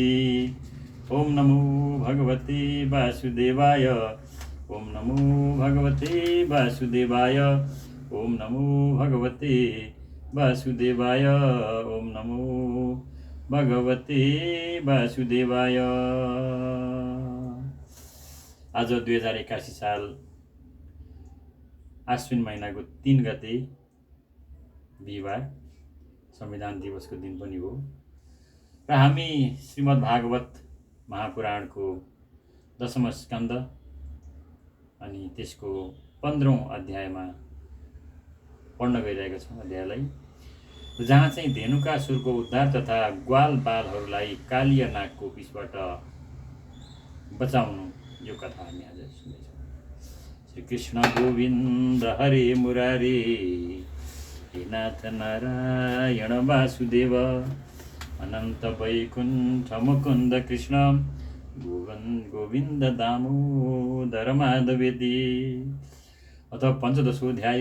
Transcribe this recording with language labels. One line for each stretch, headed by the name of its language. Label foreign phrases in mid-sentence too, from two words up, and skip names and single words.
Sanskrit: ओम नमो भगवते वासुदेवाय। ओम नमो भगवते वासुदेवाय। ओम नमो भगवते वासुदेवाय। ओम नमो भगवते वासुदेवाय।
Nepali: आज 2081 साल आश्विन महिनाको 3 गते बिहीबार संविधान दिवसको दिन पनि हो र हामी श्रीमद् भागवत महापुराणको 10औं स्कन्द अनि त्यसको 15औं अध्यायमा पढ्न गइरहेका छौँ। अध्यायलाई जहाँ चाहिँ धेनुकासुरको उद्धार तथा ग्वाल बालहरूलाई कालिया नागको विषबाट बचाउनु यो कथा हामी आज सुन्दैछौँ।
Sanskrit: श्री कृष्ण गोविन्द हरे मुरारे हे नाथ नारायण वासुदेव अनन्त वैकुण्ठ मुकुन्द कृष्ण गोविन्द दामोदर माधवेति। अथ पञ्चदशोऽध्याय।